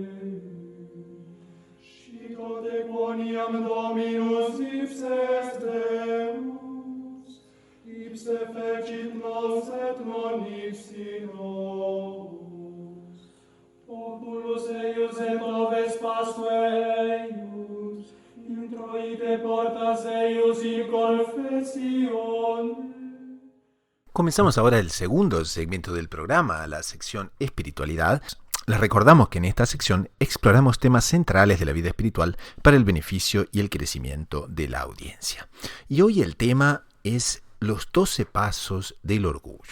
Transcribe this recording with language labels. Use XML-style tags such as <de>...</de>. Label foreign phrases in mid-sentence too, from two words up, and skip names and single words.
<la>Scicote quoniam Dominus ipse est Deus, ipse fecit nos et non ipsi nos. Populus eius et oves pasque eius, introite portas eius in confessione.</la> <es>Comenzamos ahora el segundo segmento del programa, la sección espiritualidad. Les recordamos que en esta sección exploramos temas centrales de la vida espiritual para el beneficio y el crecimiento de la audiencia. Y hoy el tema es los 12 pasos del orgullo.</es>